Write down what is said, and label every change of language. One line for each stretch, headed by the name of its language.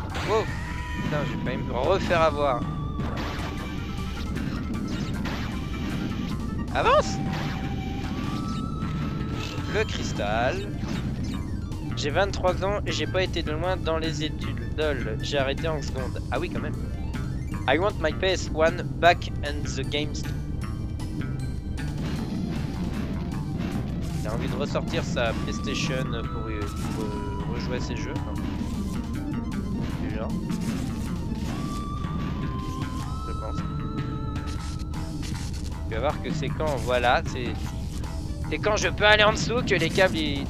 French: Oh putain, j'ai failli me refaire avoir. Avance. Le cristal. J'ai 23 ans et j'ai pas été de loin dans les études. Lol, j'ai arrêté en seconde. Ah oui quand même.
English: I want my PS1 back and the games.
French: Il a envie de ressortir sa PlayStation pour rejouer à ses jeux. Du genre. Je pense. Tu vas voir que c'est quand, voilà, c'est quand je peux aller en dessous que les câbles ils...